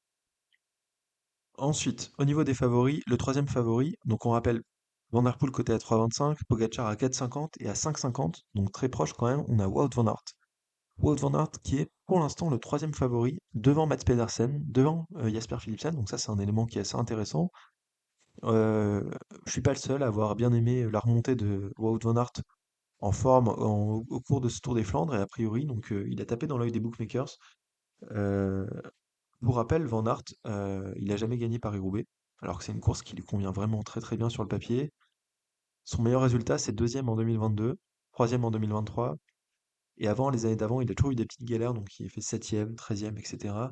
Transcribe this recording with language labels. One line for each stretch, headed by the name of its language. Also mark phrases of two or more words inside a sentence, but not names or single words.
French: Ensuite, au niveau des favoris, le troisième favori, donc on rappelle Van Der Poel côté à 3,25, Pogacar à 4,50 et à 5,50, donc très proche quand même, on a Wout van Aert. Wout van Aert qui est pour l'instant le troisième favori devant Mats Pedersen, devant Jasper Philipsen, donc ça c'est un élément qui est assez intéressant. Je suis pas le seul à avoir bien aimé la remontée de Wout van Aert en forme au cours de ce Tour des Flandres et a priori, donc il a tapé dans l'œil des bookmakers. Euh, pour rappel, Van Aert, il a jamais gagné Paris-Roubaix, alors que c'est une course qui lui convient vraiment très très bien sur le papier. Son meilleur résultat, c'est deuxième en 2022, troisième en 2023, et avant, les années d'avant, il a toujours eu des petites galères, donc il a fait septième, treizième, etc.